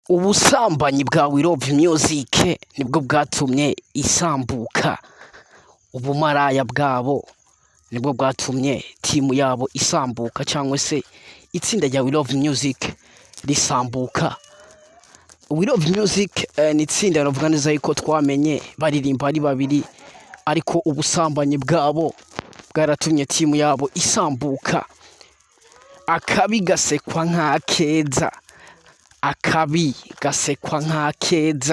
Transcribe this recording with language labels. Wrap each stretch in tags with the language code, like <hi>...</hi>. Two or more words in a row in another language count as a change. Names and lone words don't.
<rn>Ubusambanyi bwa We Love Music nibwo bwatumye isambuka, ubumaraya bwabo nibwo bwatumye timu yabo isambuka cyangwa se itsinda rya We Love Music risambuka. We Love Music ni itsinda navuga neza yuko twamenye baririmba ari babiri, ariko ubusambanyi bwabo bwaratumye timu yabo isambuka. Akabi gasekwa nk'akeza, akabi gasekwa nk'akeza.</rn>